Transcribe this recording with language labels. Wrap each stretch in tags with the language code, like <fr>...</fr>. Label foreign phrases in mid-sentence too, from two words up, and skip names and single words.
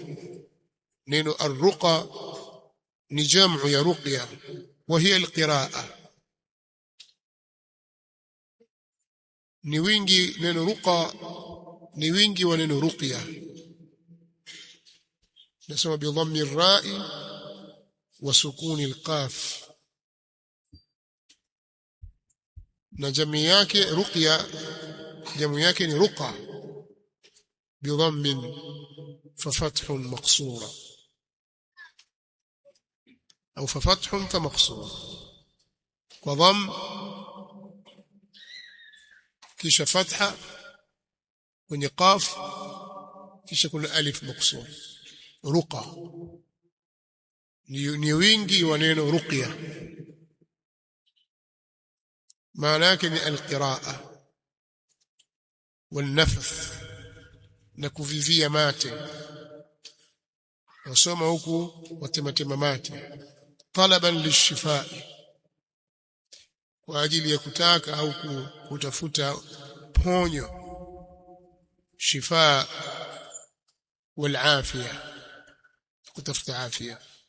<sw>Neno ar-ruqa ni jamu ya ruqya,</sw> <ar>وهي القراءة.</ar> <sw>Ni wingi neno ruqa, ni wingi wa neno ruqya.</sw> <ar>Nasema بضم الراء وسكون القاف.</ar> <sw>Na jamii yake ruqya, jamu yake ni ruqa</sw> <ar>بضم ففتح مقصورة</ar> <sw>au</sw> <ar>ففتح فمقصورة,</ar> <sw>kwa dhamm kisha fatha kwenye qaf kisha kuna alif maqsur. Ruqa ni wingi wa neno ruqya. maana yake ni</sw> <ar>القراءة والنفث,</ar> <sw>na kuvivia mate, wasoma huku watematema mate,</sw> <ar>طلبا للشفاء,</ar> <sw>kwa ajili ya kutaka au kutafuta ponyo,</sw> <ar>شفاء والعافية,</ar> <sw>kutafuta afya.</sw>